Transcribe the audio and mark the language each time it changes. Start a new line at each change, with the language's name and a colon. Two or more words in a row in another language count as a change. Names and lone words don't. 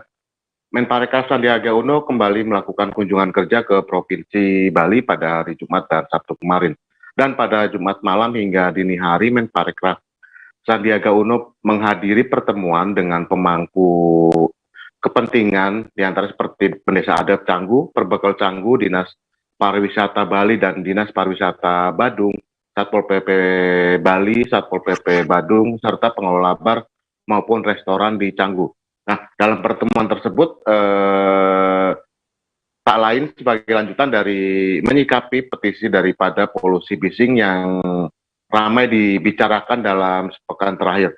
Indonesian: Menparekraf Sandiaga Uno kembali melakukan kunjungan kerja ke Provinsi Bali pada hari Jumat dan Sabtu kemarin. Dan pada Jumat malam hingga dini hari, Menparekraf Sandiaga Uno menghadiri pertemuan dengan pemangku kepentingan, diantara seperti Pendesa Adat Canggu, Perbekal Canggu, Dinas Pariwisata Bali, dan Dinas Pariwisata Badung, Satpol PP Bali, Satpol PP Badung, serta pengelola bar maupun restoran di Canggu. Nah, dalam pertemuan tersebut tak lain sebagai lanjutan dari menyikapi petisi daripada polusi bising yang ramai dibicarakan dalam sepekan terakhir.